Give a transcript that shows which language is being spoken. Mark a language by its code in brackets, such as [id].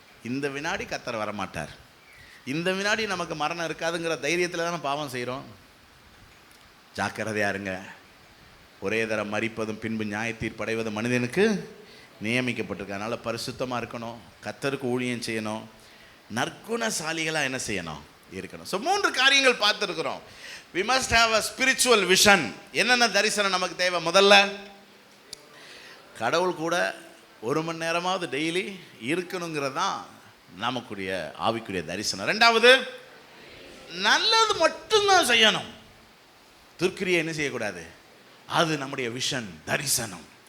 [ta] இந்த வினாடி கர்த்தர் வரமாட்டார், இந்த வினாடி நமக்கு மரணம் இருக்காதுங்கிற தைரியத்தில் தானே பாவம் செய்கிறோம். ஜாக்கிரதையா இருங்க. ஒரே தரம் மரிப்பதும் பின்பு நியாய தீர்ப்படைவதும் மனிதனுக்கு நியமிக்கப்பட்டிருக்கு. அதனால் பரிசுத்தமாக இருக்கணும், கர்த்தருக்கு ஊழியம் செய்யணும், நற்குணசாலிகளாக என்ன செய்யணும்? இருக்கணும். ஸோ 3 காரியங்கள் பார்த்துருக்குறோம். [en] we must have a spiritual vision. [ta] என்னென்ன தரிசனம் நமக்கு தேவை? முதல்ல, கடவுள் கூட 1 மணி நேரமாவது டெய்லி இருக்கணுங்கிறது தான் நமக்குரிய ஆவிக்குரிய தரிசனம். 2வது, நல்லது மட்டும்தான் செய்யணும், துர்க்கிரியை என்ன செய்யக்கூடாது, அது நம்முடைய விஷன், தரிசனம்.